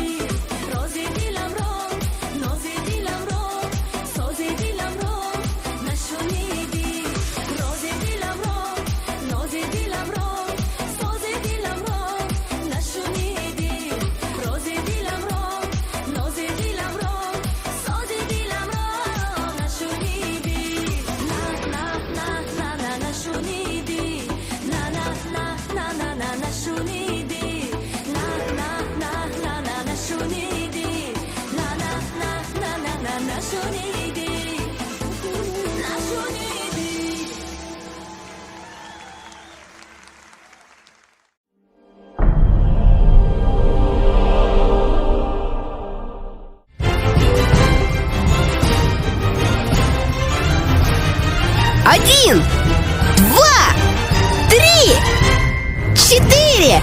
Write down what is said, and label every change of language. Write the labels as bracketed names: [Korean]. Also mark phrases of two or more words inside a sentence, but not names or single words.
[Tajik] рози диламро, нози диламро, сози диламро нашуниди. рози диламро, нози диламро, сози диламро нашуниди. рози диламро, нози диламро, сози диламро нашуниди. на на на на на нашуниди. на на на на на на нашуниди. на на на на на нашуниди. на на на на на на нашуниди. нашуниди. [Russian] Один, два, три, четыре.